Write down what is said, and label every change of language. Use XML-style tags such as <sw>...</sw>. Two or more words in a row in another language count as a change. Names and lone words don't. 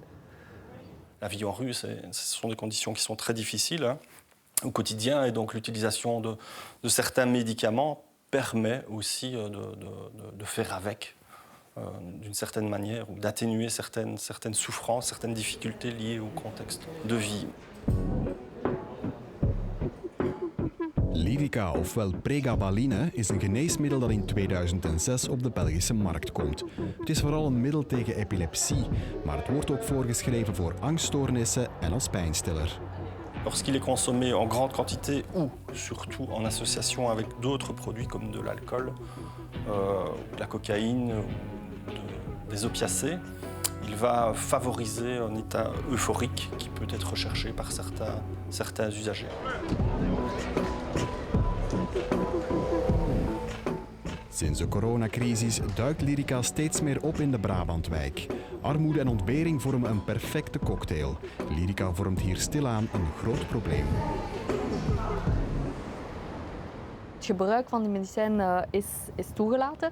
<fr>La vie en rue, ce sont des conditions qui sont très difficiles hein, au quotidien, et donc l'utilisation de certains médicaments permet aussi de faire avec, d'une certaine manière, ou d'atténuer certaines souffrances, certaines difficultés liées au contexte de vie.</fr> <nl>Lyrica, ofwel pregabaline, is een geneesmiddel dat in 2006 op de Belgische markt komt. Het is vooral een middel tegen epilepsie, maar het wordt ook voorgeschreven voor angststoornissen en als pijnstiller.</nl> <fr>Lorsqu'il est consommé en grande quantité ou surtout en association avec d'autres produits comme de l'alcool, de la cocaïne ou des opiacés, il va favoriser un état euphorique qui peut être recherché par certains usagers.</fr> <nl>Sinds de coronacrisis duikt Lyrica steeds meer op in de Brabantwijk. Armoede en ontbering vormen een perfecte cocktail. Lyrica vormt hier stilaan een groot probleem. Het gebruik van die medicijn is toegelaten.</nl>